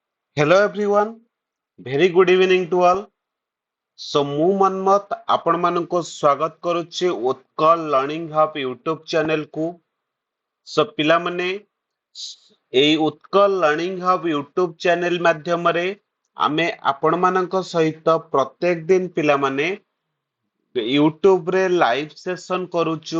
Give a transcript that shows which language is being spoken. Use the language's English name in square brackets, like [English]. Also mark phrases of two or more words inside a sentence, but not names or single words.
[English] Hello everyone, very good evening to all. [Odia] So ମୁଁ ମନ୍ମଥ ଆପଣ ମାନଙ୍କୁ ସ୍ୱାଗତ କରୁଛି ଉତ୍କଳ ଲର୍ଣ୍ଣିଂ ହବ୍ [English] YouTube channel [Odia] କୁ। So ପିଲାମାନେ ଏଇ ଉତ୍କଳ ଲର୍ଣ୍ଣିଂ ହବ୍ [English] YouTube channel [Odia] ମାଧ୍ୟମରେ ଆମେ ଆପଣ ମାନଙ୍କ ସହିତ ପ୍ରତ୍ୟେକ ଦିନ ପିଲାମାନେ ୟୁଟ୍ୟୁବ ରେ [English] live session [Odia] କରୁଛୁ।